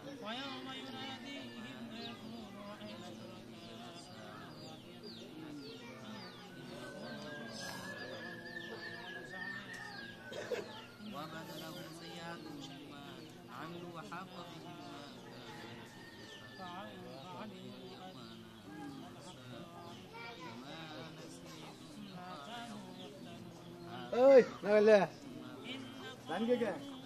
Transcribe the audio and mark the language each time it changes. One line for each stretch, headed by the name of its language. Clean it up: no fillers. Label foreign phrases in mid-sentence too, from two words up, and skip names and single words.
Arabic: ويوم يناديهم فيقول أين شركائي وبدلهم سيئات ما عملوا وحاق بهم ما كانوا
Vietnamese: Ơi, nào lên. Đánh cái kìa.